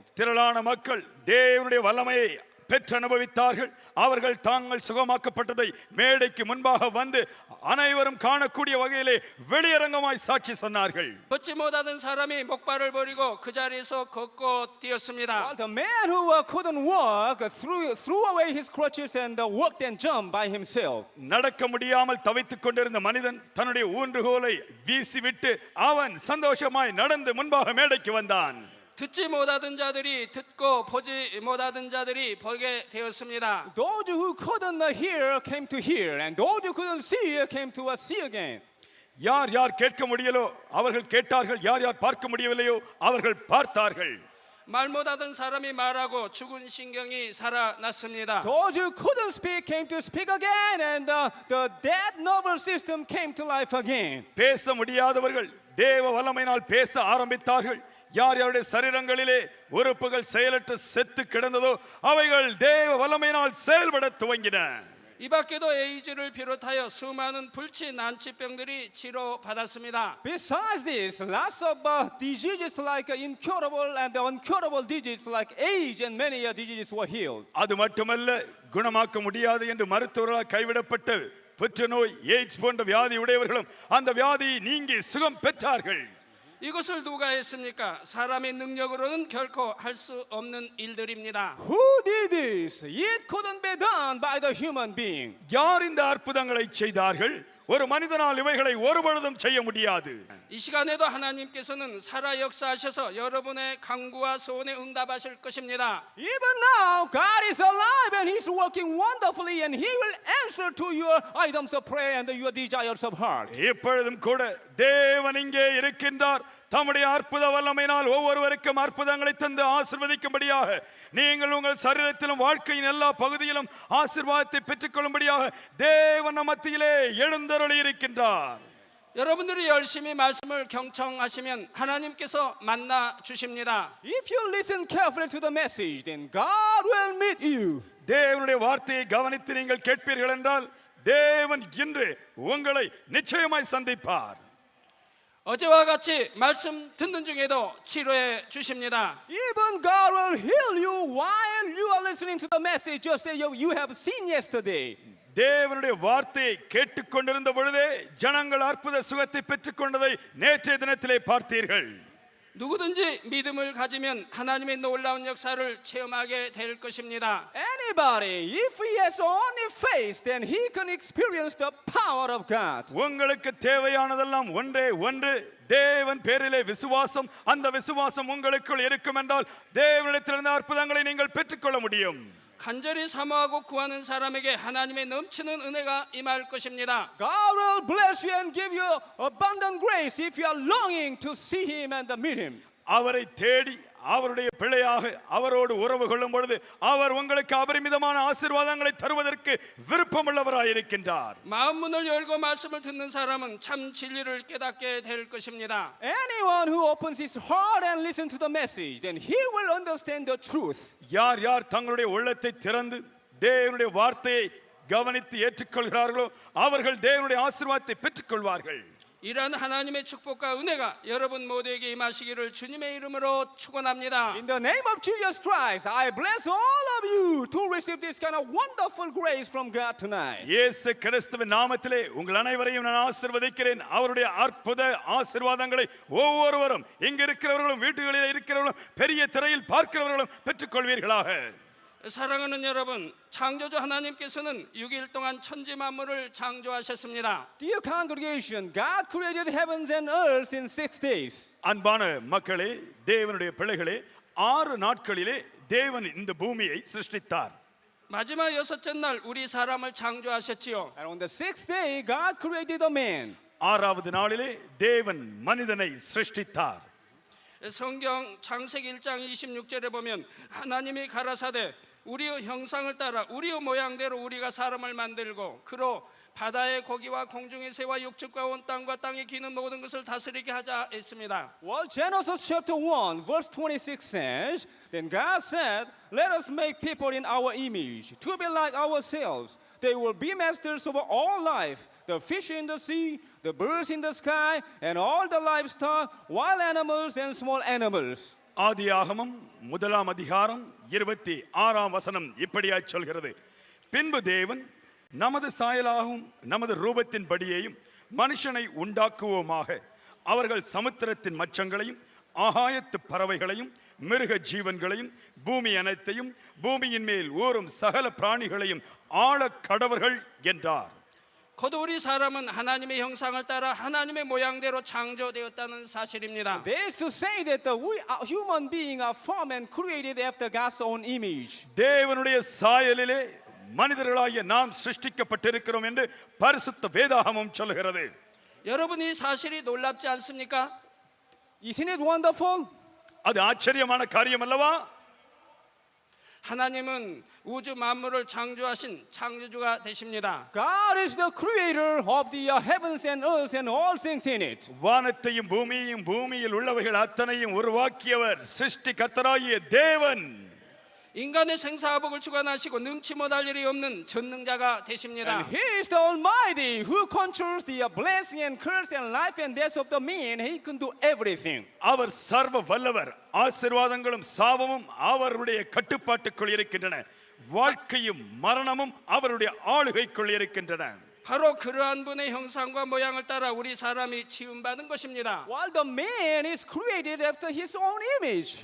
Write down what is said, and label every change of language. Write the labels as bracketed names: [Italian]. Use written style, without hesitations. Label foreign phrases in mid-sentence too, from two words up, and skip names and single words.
[Tamil] திரளான மக்கள் தேவனுடைய வல்லமையை பெற்று அனுபவித்தார்கள். அவர்கள் தாங்கள் சுகமாக்கப்பட்டதை மேடைக்கு முன்பாக வந்து அனைவரும் காணக்கூடிய வகையிலே வெளியரங்கமாய் சாட்சி சொன்னார்கள். [Korean] 걷지 못하던 사람이 목발을 버리고 그 자리에서 걷고 뛰었습니다. [English] The man who couldn't walk threw away his crutches and walked and jumped by himself. [Tamil] நடக்க முடியாமல் தவித்துக் கொண்டிருந்த மனிதன் தன்னுடைய ஊன்றுகோலை வீசிவிட்டு அவன் சந்தோஷமாய் நடந்து முன்பாக மேடைக்கு வந்தான். [Korean] 듣지 못하던 자들이 듣고 보지 못하던 자들이 보게 되었습니다. [English] Those who couldn't hear came to hear, and those who couldn't see came to see again. [Tamil] யார் கேட்க முடியலோ அவர்கள் கேட்டார்கள், யார் பார்க்க முடியவில்லையோ அவர்கள் பார்த்தார்கள். [Korean] 말 못하던 사람이 말하고 죽은 신경이 살아났습니다. [English] Those who couldn't speak came to speak again, and the dead nervous system came to life again. [Tamil] பேச முடியாதவர்கள் தேவ வல்லமையினால் பேச ஆரம்பித்தார்கள். யார் யாருடைய சரீரங்களிலே உறுப்புகள் செயலற்று செத்து கிடந்ததோ அவைகள் தேவ வல்லமையினால் செயல்பட துவங்கின. [Korean] 이 밖에도 에이즈를 비롯하여 수많은 불치 난치병들이 치료받았습니다. [English] Besides this, lots of diseases like incurable and uncurable diseases like AIDS and many diseases were healed. [Tamil] அது மட்டுமல்ல, குணமாக்க முடியாது என்று மருத்துவர்களால் கைவிடப்பட்ட புற்றுநோய், எய்ட்ஸ் போன்ற வியாதி உடையவர்களும் அந்த வியாதியை நீங்கி சுகம் பெற்றார்கள். [Korean] 이것을 누가 했습니까? 사람의 능력으로는 결코 할 수 없는 일들입니다. [English] Who did this? It couldn't be done by the human being. [Tamil] யார் இந்த அற்புதங்களை செய்தார்கள்? ஒரு மனிதனால் இவைகளை ஒருபொழுதும் செய்ய முடியாது. [Korean] 이 시간에도 하나님께서는 살아 역사하셔서 여러분의 간구와 소원에 응답하실 것입니다. [English] Even now, God is alive and He's working wonderfully, and He will answer to your items of prayer and your desires of heart. [Tamil] இப்பொழுதும் கூட தேவன் இங்கே இருக்கின்றார். தம்முடைய அற்புத வல்லமையினால் ஒவ்வொருவருக்கும் அற்புதங்களை தந்து ஆசீர்வதிக்கும்படியாக நீங்கள் உங்கள் சரீரத்திலும் வாழ்க்கையின் எல்லா பகுதியிலும் ஆசீர்வாதத்தை பெற்றுக்கொள்ளும்படியாக தேவன் நம் மத்தியிலே எழுந்தருளி இருக்கின்றார். [Korean] 여러분들이 열심히 말씀을 경청하시면 하나님께서 만나 주십니다. [English] If you listen carefully to the message, then God will meet you. [Tamil] தேவனுடைய வார்த்தையை கவனித்து நீங்கள் கேட்பீர்கள் என்றால் தேவன் இன்று உங்களை நிச்சயமாய் சந்திப்பார். [Korean] 어제와 같이 말씀 듣는 중에도 치료해 주십니다. [English] Even God will heal you while you are listening to the message, just as you have seen yesterday. [Tamil] தேவனுடைய வார்த்தையை கேட்டுக்கொண்டிருந்த பொழுதே ஜனங்கள் அற்புத சுகத்தை பெற்றுக்கொண்டதை நேற்றைய தினத்திலே பார்த்தீர்கள். [Korean] 누구든지 믿음을 가지면 하나님의 놀라운 역사를 체험하게 될 것입니다. [English] Anybody, if he has only faith, then he can experience the power of God. [Tamil] உங்களுக்கு தேவையானதெல்லாம் ஒன்றே ஒன்று, தேவன் பேரிலே விசுவாசம். அந்த விசுவாசம் உங்களுக்குள் இருக்கும் என்றால் தேவனிடத்திலிருந்து அற்புதங்களை நீங்கள் பெற்றுக்கொள்ள முடியும். [Korean] 간절히 사모하고 구하는 사람에게 하나님의 넘치는 은혜가 임할 것입니다. [English] God will bless you and give you abundant grace if you are longing to see Him and meet Him. [Tamil] அவரை தேடி அவருடைய பிள்ளையாக அவரோடு உறவு கொள்ளும் பொழுது அவர் உங்களுக்கு அபரிமிதமான ஆசீர்வாதங்களை தருவதற்கு விருப்பமுள்ளவராய் இருக்கின்றார். [Korean] 마음 문을 열고 말씀을 듣는 사람은 참 진리를 깨닫게 될 것입니다. [English] Anyone who opens his heart and listens to the message, then he will understand the truth. [Tamil] யார் யார் தங்களுடைய உள்ளத்தை திறந்து தேவனுடைய வார்த்தையை கவனித்து ஏற்றுக்கொள்கிறார்களோ அவர்கள் தேவனுடைய ஆசீர்வாதத்தை பெற்றுக்கொள்வார்கள். [Korean] 이러한 하나님의 축복과 은혜가 여러분 모두에게 임하시기를 주님의 이름으로 축원합니다. [English] In the name of Jesus Christ, I bless all of you to receive this kind of wonderful grace from God tonight. [Tamil] இயேசு கிறிஸ்துவின் நாமத்திலே உங்கள் அனைவரையும் நான் ஆசீர்வதிக்கிறேன். அவருடைய அற்புத ஆசீர்வாதங்களை ஒவ்வொருவரும் இங்க இருக்கிறவர்களும் வீடுகளில் இருக்கிறவர்களும் பெரிய திரையில் பார்க்கிறவர்களும் பெற்றுக்கொள்வீர்களாக. [Korean] 사랑하는 여러분, 창조주 하나님께서는 6일 동안 천지 만물을 창조하셨습니다. [English] Dear congregation, God created heavens and earth in 6 days. [Tamil] அன்பான மக்களே, தேவனுடைய பிள்ளைகளே, 6 நாட்களிலே தேவன் இந்த பூமியை சிருஷ்டித்தார். [Korean] 마지막 6째 날 우리 사람을 창조하셨지요. [English] And on the 6th day, God created a man. [Tamil] 6வது நாளிலே தேவன் மனிதனை சிருஷ்டித்தார். [Korean] 성경 창세기 1장 26절에 보면 하나님이 가라사대 우리의 형상을 따라 우리의 모양대로 우리가 사람을 만들고 그로 바다의 고기와 공중의 새와 육축과 온 땅과 땅에 기는 모든 것을 다스리게 하자 했습니다. [English] Well, Genesis chapter 1, verse 26 says, Then God said, Let us make people in our image, to be like ourselves. They will be masters over all life, the fish in the sea, the birds in the sky, and all the livestock, wild animals and small animals. [Tamil] ஆதியாகமம் 1ஆம் அதிகாரம் 26ஆம் வசனம் இப்படியாய் சொல்கிறது. பின்பு தேவன் நமது சாயலாகவும் நமது ரூபத்தின்படியேயும் மனுஷனை உண்டாக்குவோமாக, அவர்கள் சமுத்திரத்தின் மச்சங்களையும் ஆகாயத்து பறவைகளையும் மிருக ஜீவன்களையும் பூமி அனைத்தையும் பூமியின் மேல் ஊறும் சகல பிராணிகளையும் ஆள கடவர்கள் என்றார். [Korean] 곧 우리 사람은 하나님의 형상을 따라 하나님의 모양대로 창조되었다는 사실입니다. [English] That is to say that we human beings are formed and created after God's own image. [Tamil] தேவனுடைய சாயலிலே மனிதர்களாகிய நாம் சிருஷ்டிக்கப்பட்டிருக்கிறோம் என்று பரிசுத்த வேதாகமம் சொல்கிறது. [Korean] 여러분 이 사실이 놀랍지 않습니까? [English] Isn't it wonderful? [Tamil] அது ஆச்சரியமான காரியம் அல்லவா? [Korean] 하나님은 우주 만물을 창조하신 창조주가 되십니다. [English] God is the creator of the heavens and earth and all things in it. [Tamil] வானத்தையும் பூமியையும் பூமியில் உள்ளவைகள் அத்தனையும் உருவாக்கியவர் சிருஷ்டிகர்த்தராகிய தேவன். [Korean] 인간의 생사화복을 주관하시고 능치 못할 일이 없는 전능자가 되십니다. [English] And He is the Almighty who controls the blessing and curse and life and death of the man. He can do everything. [Tamil] அவர் சர்வ வல்லவர். ஆசீர்வாதங்களும் சாபமும் அவருடைய கட்டுப்பாட்டுக்குள் இருக்கின்றன. வாழ்க்கையும் மரணமும் அவருடைய ஆளுகைக்குள் இருக்கின்றன. [Korean] 바로 그러한 분의 형상과 모양을 따라 우리 사람이 지음받은 것입니다. [English] While the man is created after his own image.